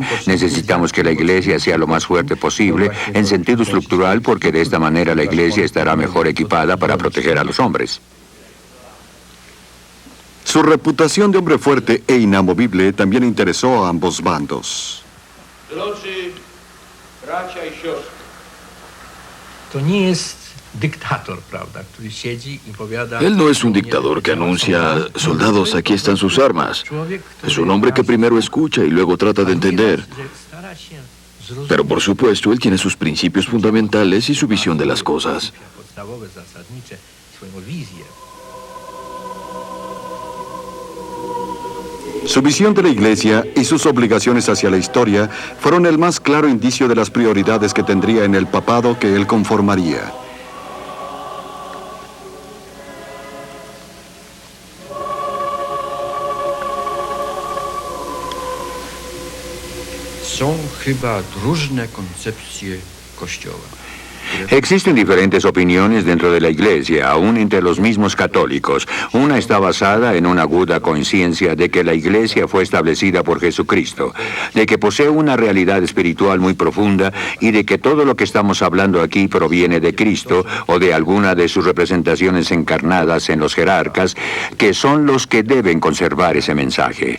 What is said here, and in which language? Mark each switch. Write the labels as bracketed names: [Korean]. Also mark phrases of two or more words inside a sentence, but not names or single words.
[Spanish] Necesitamos que la Iglesia sea lo más fuerte posible en sentido estructural porque de esta manera la Iglesia estará mejor equipada para proteger a los hombres. Su reputación de hombre fuerte e inamovible también interesó a ambos bandos. [Polish] To nie jest [Spanish] Él no es un dictador que anuncia, soldados, aquí están sus armas. Es un hombre que primero escucha y luego trata de entender. Pero por supuesto, él tiene sus principios fundamentales y su visión de las cosas. Su visión de la Iglesia y sus obligaciones hacia la historia fueron el más claro indicio de las prioridades que tendría en el papado que él conformaría. [Polish] Są chyba różne koncepcje Kościoła. [Spanish] Existen diferentes opiniones dentro de la Iglesia, aún entre los mismos católicos. Una está basada en una aguda conciencia de que la Iglesia fue establecida por Jesucristo, de que posee una realidad espiritual muy profunda y de que todo lo que estamos hablando aquí proviene de Cristo o de alguna de sus representaciones encarnadas en los jerarcas, que son los que deben conservar ese mensaje.